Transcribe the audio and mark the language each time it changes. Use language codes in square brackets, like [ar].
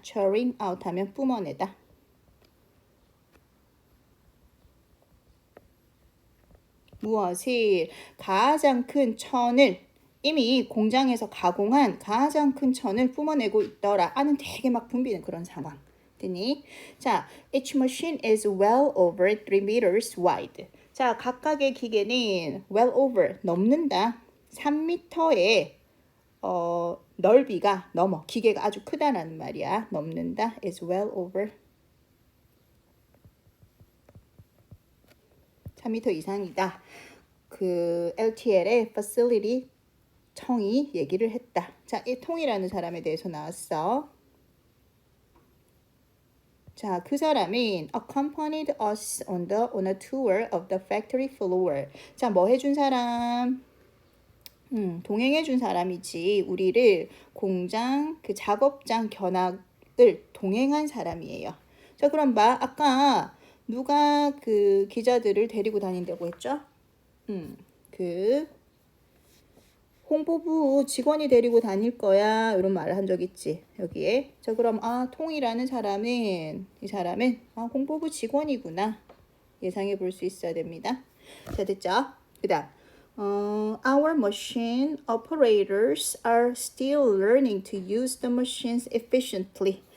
[ko] churning out 하면 뿜어내다. 무엇이 가장 큰 천을 이미 공장에서 가공한 가장 큰 천을 뿜어내고 있더라. 아는 되게 막 붐비는 그런 상황. 됐니? [en] 자, each machine is well over 3 meters wide. [ko] 자, 각각의 기계는 well over 넘는다. 3m의 넓이가 넘어. 기계가 아주 크다라는 말이야. 넘는다. is well over 3m 이상이다. 그 LTL의 facility 청이 얘기를 했다. 자, 이 통이라는 사람에 대해서 나왔어. [en] 자, [ko] 그 사람은 [en] accompanied us on a tour of the factory floor. [ko] 자, 뭐 해준 사람? 동행해준 사람이지. 우리를 공장 그 작업장 견학을 동행한 사람이에요. 자, 그럼 봐. 아까 누가 그 기자들을 데리고 다닌다고 했죠? 그 홍보부 직원이 데리고 다닐 거야. 이런 말을 한 적 있지. 여기에. 자, 그럼 통이라는 사람은 이 사람은 홍보부 직원이구나. 예상해 볼 수 있어야 됩니다. 자, 됐죠? [en] 그다음 our machine operators are still learning to use the machines efficiently.